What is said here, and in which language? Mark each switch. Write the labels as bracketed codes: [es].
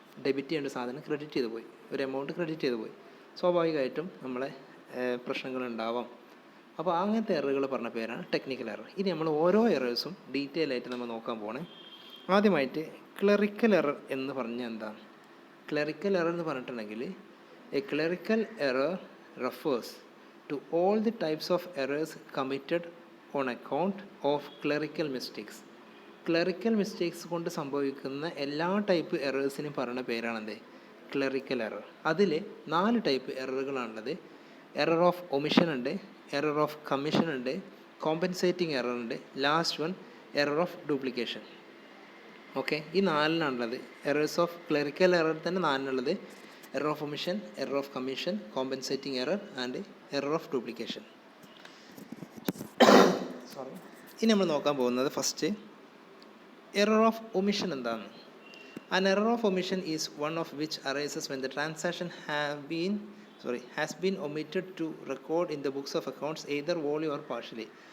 [ml] Debit ചെയ്യേണ്ട സാധനം credit ചെയ്ത് പോയി, ഒരു എമൗണ്ട് ക്രെഡിറ്റ് ചെയ്ത് പോയി, സ്വാഭാവികമായിട്ടും നമ്മളെ പ്രശ്നങ്ങളുണ്ടാവാം. അപ്പോൾ അങ്ങനത്തെ എററുകൾ പറഞ്ഞ പേരാണ് ടെക്നിക്കൽ എറർ. ഇനി നമ്മൾ ഓരോ എറേഴ്സും ഡീറ്റെയിൽ ആയിട്ട് നമ്മൾ നോക്കാൻ പോകണേ. ആദ്യമായിട്ട് ക്ലറിക്കൽ എറർ എന്ന് പറഞ്ഞാൽ എന്താണ്? ക്ലറിക്കൽ എറർ എന്ന് പറഞ്ഞിട്ടുണ്ടെങ്കിൽ [en] A clerical error refers to all the types of errors committed on account of clerical mistakes. [ml] Clerical mistakes കൊണ്ട് സംഭവിക്കുന്ന എല്ലാ ടൈപ്പ് എറേഴ്സിനും പറയുന്ന പേരാണെന്ത്? Clerical error. അതിൽ 4 ടൈപ്പ് എററുകളാണുള്ളത്. എറർ ഓഫ് ഒമിഷൻ ഉണ്ട്, എറർ ഓഫ് കമ്മീഷൻ ഉണ്ട്, കോമ്പൻസേറ്റിംഗ് എറർ ഉണ്ട്, last one error of duplication. Okay, ഈ 4നാണുള്ളത്. Errors of clerical error തന്നെ 4നുള്ളത്: error of omission, error of commission, compensating error and error of duplication. ഇനി നമ്മൾ നോക്കാൻ പോകുന്നത് first error of omission എന്താണ്. [en] An error of omission is one of which arises when the transaction has been omitted to record in the books of accounts either wholly or partially.